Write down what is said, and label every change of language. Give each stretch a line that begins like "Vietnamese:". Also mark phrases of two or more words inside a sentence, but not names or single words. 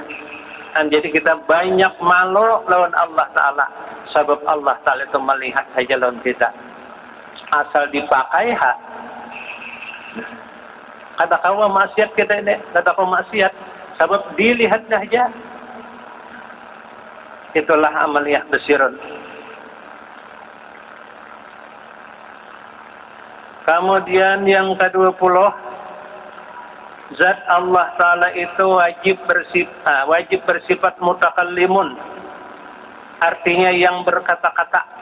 Banjar: Dan jadi kita banyak malu lawan Allah Ta'ala, sebab Allah Ta'ala itu melihat saja lawan kita. Asal dipakai kada kawa maksiat kita ini, kada kawa maksiat, sebab dilihatnya aja.
Indonesian: Itulah
Arabic: amaliyah basirun.
Indonesian: Kemudian yang ke-20, zat Allah Ta'ala itu wajib bersifat mutakallimun, artinya yang berkata-kata.